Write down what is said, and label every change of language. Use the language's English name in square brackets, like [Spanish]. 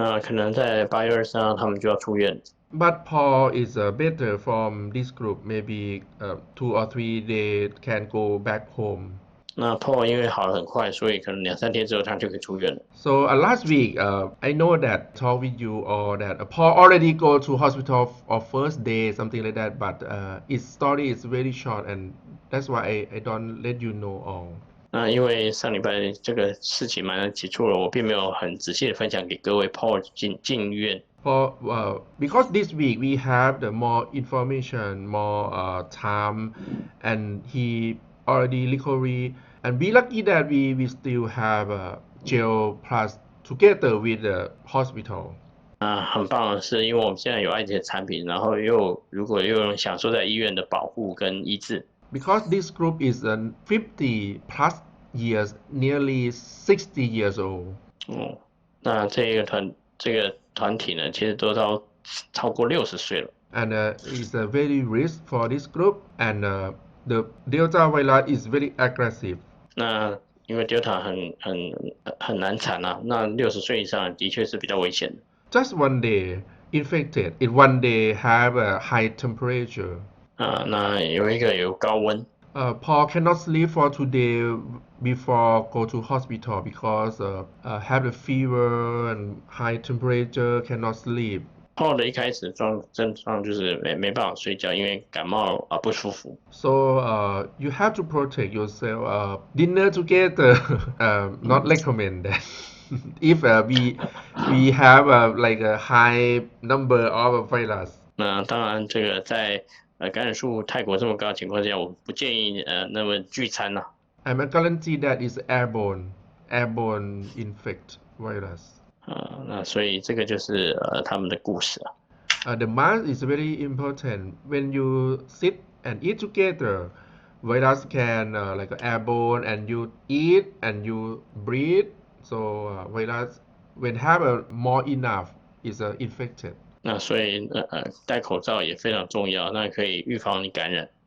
[Chinese] 可能在8月23号他们就要出院。 [English] But Paul is better from this group. Maybe 2 or 3 days can go back home. [Chinese] 那 Paul 因为好了很快，所以可能2-3天之后他就可以出院了。 [English] So last week, I know that talk with you or that Paul already go to hospital or first day, something like that. But his story is very short, and that's why I don't let you know all. [Chinese] 因为上礼拜这个事情蛮急促了，我并没有很仔细的分享给各位 Paul 进医院。 [English] Because this week we have the more information, more time, and he already recovery, and we lucky that we still have gel plus together with the hospital. [Chinese] 很棒的是，因为我们现在有艾姐产品，然后如果又有享受在医院的保护跟医治。 [English] Because this group is 50 plus years, nearly 60 years old. [Chinese] 那这个团体呢，其实都超过60岁了。 [English] And it's a very risk for this group, and the Delta virus is very aggressive. [Chinese] 那因为 Delta 很难缠啊，那60岁以上的确是比较危险的。 [English] Just one day infected, it one day have a high temperature. [Chinese] 那有一个有高温。 [English] Paul cannot sleep for 2 days before go to hospital because have a fever and high temperature, cannot sleep. [Chinese] Paul 的一开始症状就是没办法睡觉，因为感冒不舒服。 [English] So you have to protect yourself. Dinner together, not recommend that. If we have like a high number of virus. [Chinese] 那当然，这个在感染数泰国这么高的情况下，我不建议那么聚餐呐。 [English] I'm guarantee that is airborne infect virus. [Chinese] 那所以这个就是他们的故事啊。 [English] The mask is very important. When you sit and eat together, virus can like airborne and you eat and you breathe. So virus when have more enough is infected. [Chinese] 那所以戴口罩也非常重要，那可以预防你感染。